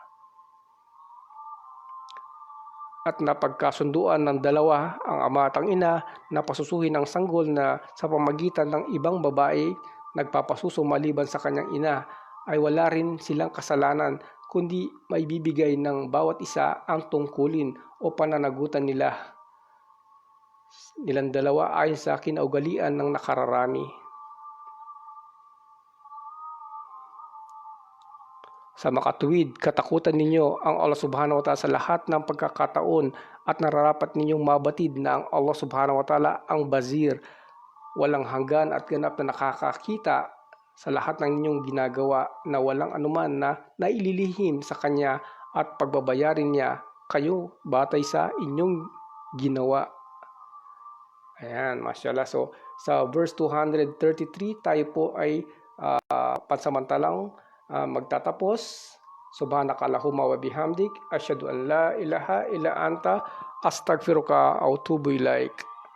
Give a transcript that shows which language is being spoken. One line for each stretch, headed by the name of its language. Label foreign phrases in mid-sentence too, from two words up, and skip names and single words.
Filipino: At napagkasunduan ng dalawa, ang ama at ang ina, na pasusuhin ang sanggol na sa pamagitan ng ibang babae nagpapasuso maliban sa kanyang ina, ay wala rin silang kasalanan kundi maibibigay ng bawat isa ang tungkulin o pananagutan nilang dalawa ayon sa kinaugalian ng nakararami. Sa makatuwid, katakutan ninyo ang Allah
Arabic: سبحانه وتعالى
Filipino: sa lahat ng pagkakataon at nararapat ninyong mabatid na ang Allah
Arabic: سبحانه وتعالى
Filipino: ang Bazir, walang hanggan at ganap na nakakakita sa lahat ng inyong ginagawa na walang anuman na naililihim sa Kanya at pagbabayarin niya kayo batay sa inyong ginawa. Ayan, mashallah. So, sa verse 233, tayo po ay pansamantalang magtatapos.
Arabic: سبحانك اللهم وبحمدك أشهد أن لا إله إلا أنت أستغفرك وأتوب إليك.